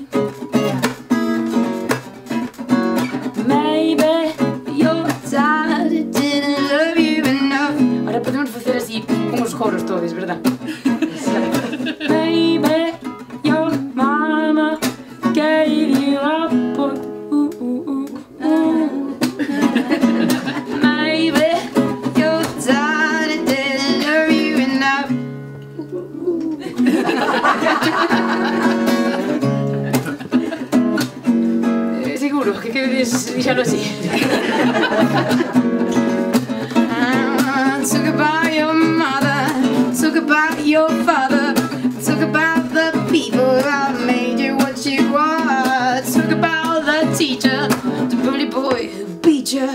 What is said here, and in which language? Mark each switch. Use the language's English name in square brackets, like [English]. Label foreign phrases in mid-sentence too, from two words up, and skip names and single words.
[English] Maybe your dad didn't love you enough. [Galician] Ahora podemos facer así uns coros todos, verdad? [English] Maybe your mama gave you up, boy. Maybe your dad didn't love you enough. [Galician] Seguro que queres dixalo así. [English] Talk about your mother, talk about your father, talk about the people that made you what you are. Talk about the teacher, the bully boy who beat you.